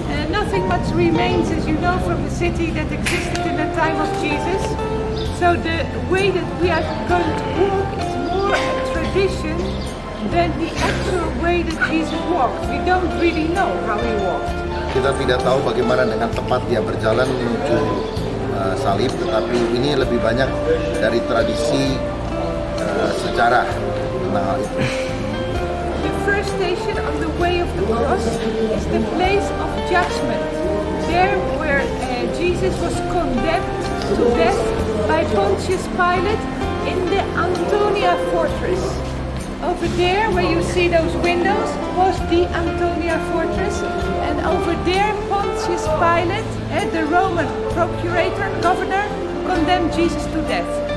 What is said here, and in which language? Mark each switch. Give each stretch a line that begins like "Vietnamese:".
English: Nothing much remains, as you know, from the city that existed in the time of Jesus. So the way that we are going to walk is more a tradition than the actual way that Jesus walked. We don't really know how he walked.
Indonesian: Kita tidak tahu bagaimana dengan tepat dia berjalan menuju salib, tetapi ini lebih banyak dari tradisi sejarah tentang hal itu.
English: The first station on the way of the cross is the place of judgment. There where Jesus was condemned to death by Pontius Pilate in the Antonia fortress. Over there, where you see those windows, was the Antonia fortress, and over there Pontius Pilate, the Roman procurator, governor, condemned Jesus to death.